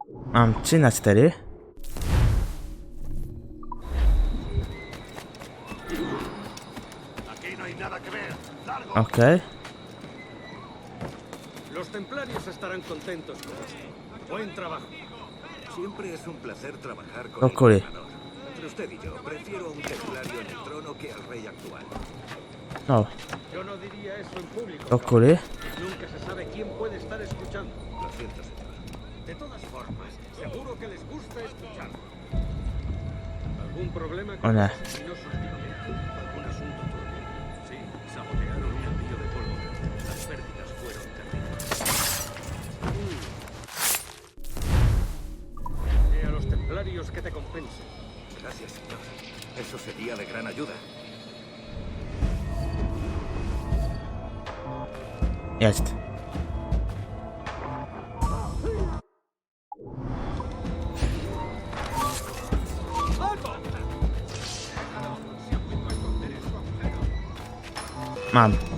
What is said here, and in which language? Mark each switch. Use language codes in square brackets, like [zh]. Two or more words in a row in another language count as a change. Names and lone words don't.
[pl] Mam 3 na 4. Okej. [es] Los templarios estarán contentos con esto. Buen trabajo. Siempre es un placer trabajar con [pl] Do kury. [es] Entre usted y yo, prefiero a un templario en el trono que al rey actual. No, Yo no diría eso en público. [pl] do kury. [es] Nunca se sabe quién puede estar escuchando. Lo siento, señor. De todas formas, seguro que les gusta escucharlo. ¿Algún problema con Hola. los asesinos últimamente? ¿Algún asunto turbio? Sí, sabotearon un envío de pólvora. Las pérdidas fueron terribles. A los templarios que te compensen. Gracias, señor. Eso sería de gran ayuda. [pl] Jest. Mam.